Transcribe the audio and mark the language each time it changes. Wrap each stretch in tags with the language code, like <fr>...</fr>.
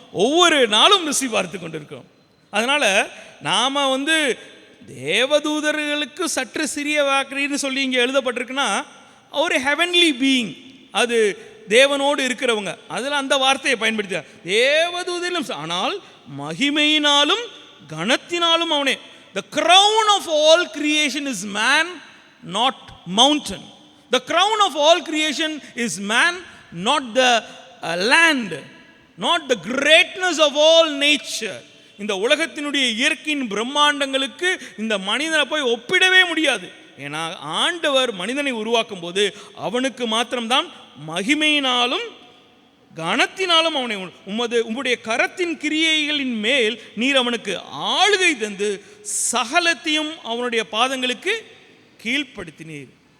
<ta>ஒவ்வொரு நாளும் ருசி பார்த்து கொண்டிருக்கோம். அதனால் நாம் வந்து தேவதூதர்களுக்கு சற்று சிறிய வாக்குன்னு சொல்லி இங்கே எழுதப்பட்டிருக்குன்னா, ஒரு ஹெவன்லி பீயிங், அது தேவனோடு இருக்கிறவங்க, அதில் அந்த வார்த்தையை பயன்படுத்த தேவதூதரிலும், ஆனால் மகிமையினாலும் கனத்தினாலும் அவனே.</ta> <en>The crown of all creation is man, not mountain. The crown of all creation is man, not the land, not the greatness of all nature.</en> <ta>இந்த உலகத்தினுடைய இயற்கையின் பிரம்மாண்டங்களுக்கு இந்த மனிதனை போய் ஒப்பிடவே முடியாது. ஏன்னா ஆண்டவர் மனிதனை உருவாக்கும் போது அவனுக்கு மாத்திரம்தான் மகிமையினாலும் கனத்தினாலும் அவனை உம்முடைய கரத்தின் கிரியைகளின் மேல் நீர் அவனுக்கு ஆளுகை தந்து சகலத்தையும் அவனுடைய பாதங்களுக்கு கீழ்ப்படுத்தினீர்.</ta>